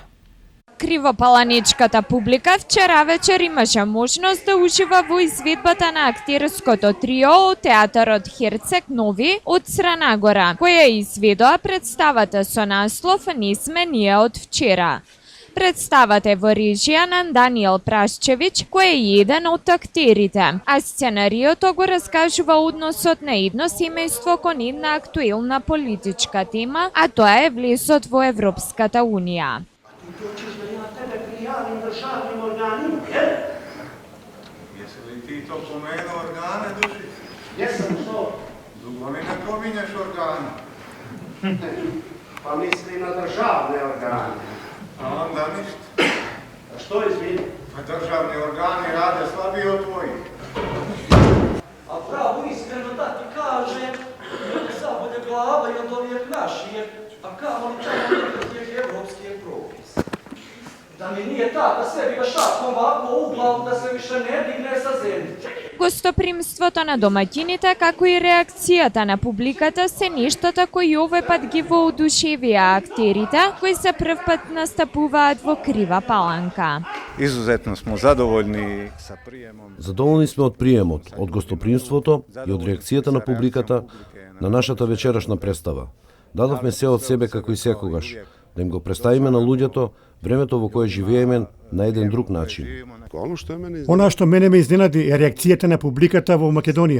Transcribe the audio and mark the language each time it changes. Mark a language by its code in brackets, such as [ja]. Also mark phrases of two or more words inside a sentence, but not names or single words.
[mk] Кривопаланичката публика вчера вечер имаше можност да ужива во изведбата на актерското трио од театарот Херцег Нови од Црна Гора, која изведоа представата со наслов Не сме ние од вчера. Представата е во режија на Даниел Прашчевич, кој е еден од актерите, а сценариото го раскажува односот на едно семејство кон една актуелна политичка тема, а тоа е влезот во Европската Унија. [sr] Državnim organima, jel? Jesi li ti to pomenuo organe, Dušić? Jesam, što? Dugo mi ne pominješ organe. Pa misli na državne organe. A onda ništa. A što izvini? Pa državni organi rade slabije od tvojih. A pravo iskreno da ti kažem, zabolje glava i od ovijek našije, a kamo li tamo nekakvih evropskih propisa. Da mi nije tata sebi ga šapkom ovako u glavu da se više ne digne sa zemlje. [mk] Гостопримството на домаќините, како и реакцијата на публиката се нештата кои овој пат ги воодушевија актерите, кои се прв пат настапуваат во Крива Паланка. [sr] Izuzetno smo zadovoljni sa prijemom. [mk] Задоволни сме од приемот, од гостопримството и од реакцијата на публиката на нашата вечерашна представа. Дадовме се од себе како и секогаш, да им го представиме на луѓето времето во кое живееме на еден друг начин. Она што мене ме изненади е реакцијата на публиката во Македонија.